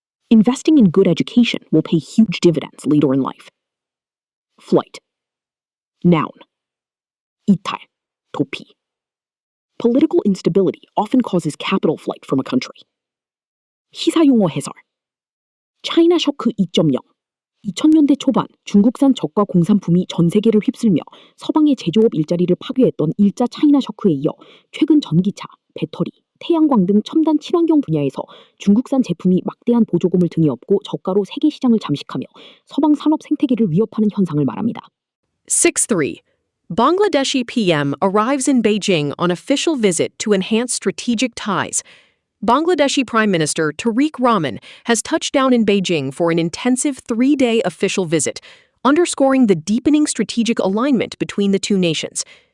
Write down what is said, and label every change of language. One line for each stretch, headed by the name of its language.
English: Investing in good education will pay huge dividends later in life. Flight. Noun.
Korean: 이탈, 도피.
English: Political instability often causes capital flight from a country.
Korean: 시사용어 해설. 차이나 쇼크 2.0. 2000년대 초반 중국산 저가 공산품이 전 세계를 휩쓸며 서방의 제조업 일자리를 파괴했던 1차 차이나 쇼크에 이어 최근 전기차, 배터리, 태양광 등 첨단 친환경 분야에서 중국산 제품이 막대한 보조금을 등에 업고 저가로 세계 시장을 잠식하며 서방 산업 생태계를 위협하는 현상을 말합니다. 6.3.
English: Bangladeshi PM arrives in Beijing on official visit to enhance strategic ties. Bangladeshi Prime Minister Tariq Rahman has touched down in Beijing for an intensive 3-day official visit, underscoring the deepening strategic alignment between the two nations.